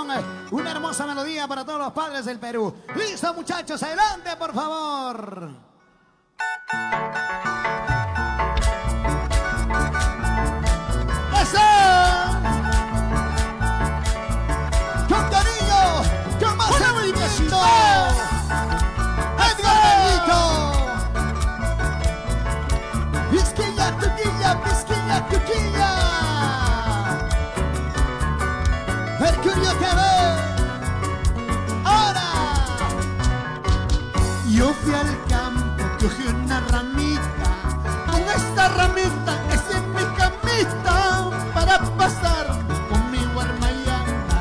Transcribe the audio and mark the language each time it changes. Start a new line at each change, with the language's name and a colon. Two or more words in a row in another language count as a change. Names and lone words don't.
Spanish: Una hermosa melodía para todos los padres del Perú. Listo, muchachos, adelante, por favor. ¡Eso! Con cariño, con más sentimiento. Edgar Benito. Pisquilla, tuquilla, pisquilla, tuquilla. Mercurio TV. Ahora. Yo fui al campo, cogí una ramita. Con esta ramita es en mi camita para pasar conmigo armayana.